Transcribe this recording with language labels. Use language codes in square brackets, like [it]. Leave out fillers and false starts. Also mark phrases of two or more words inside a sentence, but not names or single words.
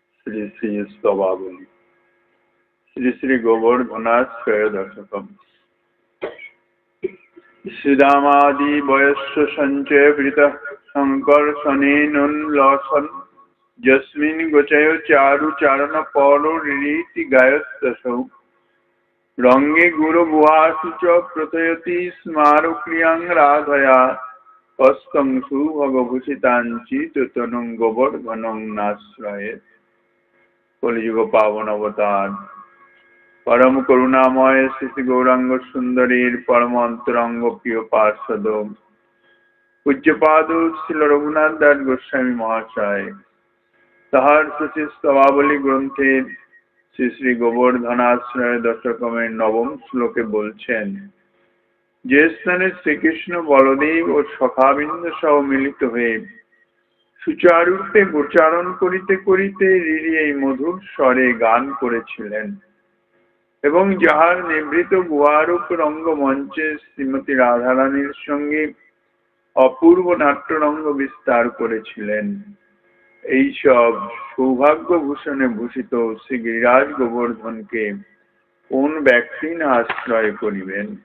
[sa] श्री श्री स्तवावली श्री श्री गोवर्धनाश्रय दशकम् श्रीदामादि वयस्व संचय वृतः संकर्षणेनोल्लसन् यस्मिन् गोचयो चारु चारण पौलो रीति गायत्सौ रंगे गुरु गुहासु च प्रथयति स्मारक्रियां राधया कस्तंसु भगभूषितांचित तनुं गोवर्धनं नाश्रये। [bn] কলিযুগ পাবন অবতার পরম করুণাময় শ্রী গৌরাঙ্গ সুন্দরীর পরম অন্তরঙ্গ প্রিয় পার্ষদ পূজ্যপাদ শ্রী রঘুনাথ দাস গোস্বামী মহাশয় তাহার সচিব স্তবাবলী গ্রন্থে শ্রী শ্রী গোবর্ধনাশ্রয় দশকমের নবম শ্লোকে বলছেন, যে স্থানে শ্রীকৃষ্ণ বলদেব ও সখাবৃন্দ সহ মিলিত হয়ে সুচারুরূপে গোচারণ করিতে করিতে রিরি এই মধুর স্বরে গান করেছিলেন এবং যাহার নিভৃত গুহারূপ রঙ্গমঞ্চে শ্রীমতী রাধারানীর সঙ্গে অপূর্ব নাট্যরঙ্গ বিস্তার করেছিলেন, এই সব সৌভাগ্যভূষণে ভূষিত শ্রী গিরিরাজ গোবর্ধনকে কোন ব্যক্তি না আশ্রয় করিবেন।